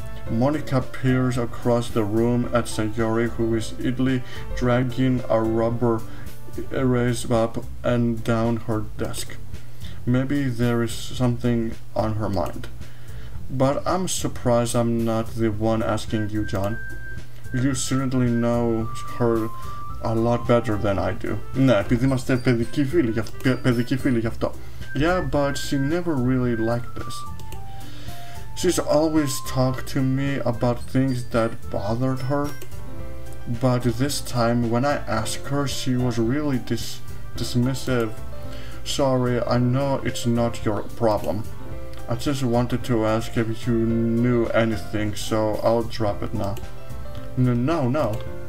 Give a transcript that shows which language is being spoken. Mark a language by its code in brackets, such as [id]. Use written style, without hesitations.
[en] Monica peers across the room at Sayori, who is idly dragging a rubber erase up and down her desk. Maybe there is something on her mind. But I'm surprised I'm not the one asking you, John. You certainly know her a lot better than I do. [el] Ναι, επειδή είμαστε παιδικοί φίλοι γι' αυτό. [en] Yeah, but she never really liked this. She's always talked to me about things that bothered her. But this time, when I asked her, she was really dismissive. Sorry, I know it's not your problem. I just wanted to ask if you knew anything, so I'll drop it now. No.